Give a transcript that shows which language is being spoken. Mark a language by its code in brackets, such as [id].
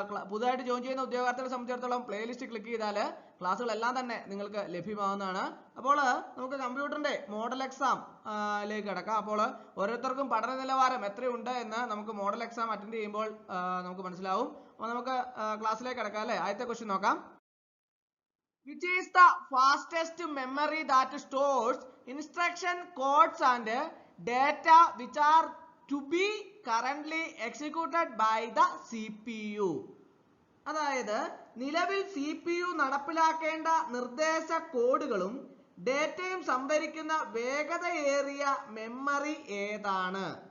[ml] പുതുതായിട്ട് ജോയിൻ ചെയ്യുന്ന ഉദ്യോഗാർത്ഥികളെ സംബന്ധിച്ചിടത്തോളം പ്ലേലിസ്റ്റ് ക്ലിക്ക് ചെയ്താൽ ക്ലാസ്സുകളെല്ലാം തന്നെ നിങ്ങൾക്ക് ലഭ്യമാവുന്നതാണ്. അപ്പോൾ നമുക്ക് കമ്പ്യൂട്ടറിന്റെ മോഡൽ എക്സാം ലേക്ക് കിടക്കാം. അപ്പോൾ ഓരോരുത്തർക്കും പഠന നിലവാരം എത്രയുണ്ട് എന്ന് നമുക്ക് മോഡൽ എക്സാം അറ്റൻഡ് ചെയ്യുമ്പോൾ നമുക്ക് മനസ്സിലാവും. അപ്പോൾ നമുക്ക് ക്ലാസ്സിലേക്ക് കിടക്കാം അല്ലേ. ആദ്യത്തെ ക്വസ്റ്റ്യൻ നോക്കാം. [en] Which is the fastest memory that stores instruction codes and data which are to be currently executed by the CPU? [ml] അതായത് നിലവിൽ CPU നടപ്പിലാക്കേണ്ട നിർദ്ദേശ കോഡുകളും ഡേറ്റയും സംഭരിക്കുന്ന വേഗതയേറിയ മെമ്മറി ഏതാണ്?